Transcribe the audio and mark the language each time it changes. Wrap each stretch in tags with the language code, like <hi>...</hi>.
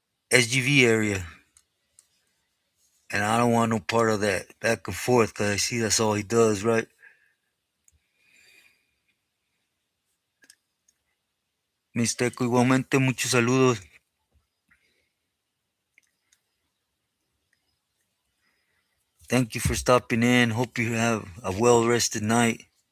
<en>SGV area, and I don't want no part of that back and forth because I see that's all he does, right?</en> <es>Mixteco, igualmente, muchos saludos.</es> <en>Thank you for stopping in. Hope you have a well rested night.</en>